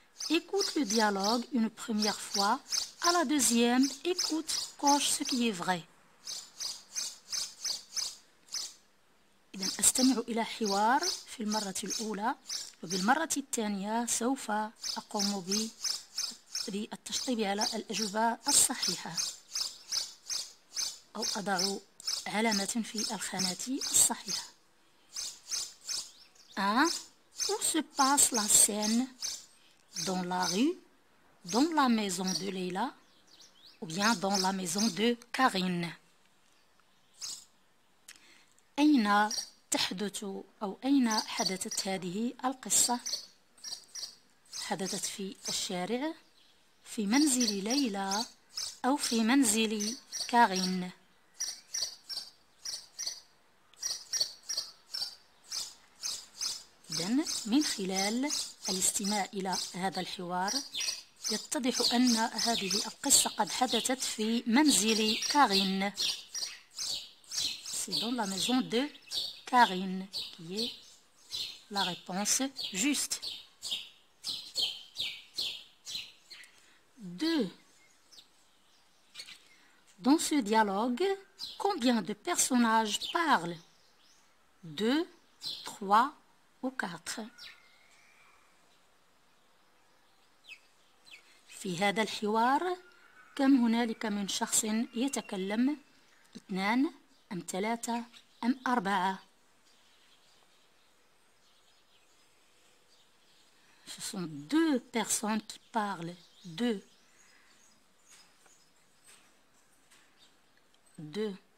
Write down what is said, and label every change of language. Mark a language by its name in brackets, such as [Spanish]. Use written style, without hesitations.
[French] Écoute le dialogue une première fois. À la deuxième, écoute, coche ce qui est vrai. [Arabic] إذن أستمع إلى حوار في المرة الأولى، وبالمرة الثانية سوف أقوم بالتشطيب على الأجوبة الصحيحة أو أضع علامة في الخانات الصحيحة. [French] 1. Où se passe la scène? Dans la rue, dans la maison de Leila ou bien dans la maison de Karine. [Arabic] أين تحدث أو أين حدثت هذه القصة؟ حدثت في الشارع، في منزل ليلى أو في منزل كارين. إذن من خلال الاستماع إلى هذا الحوار يتضح أن هذه القصة قد حدثت في منزل كارين. [French] C'est dans la maison de Karine qui est la réponse juste. 2. Dans ce dialogue, combien de personnages parlent? 2, 3 ou 4. [Arabic] في هذا الحوار كم هنالك من شخص يتكلم؟ 2 أم 3 أم 4. [French] Ce sont 2 personnes qui parlent. 2. 2.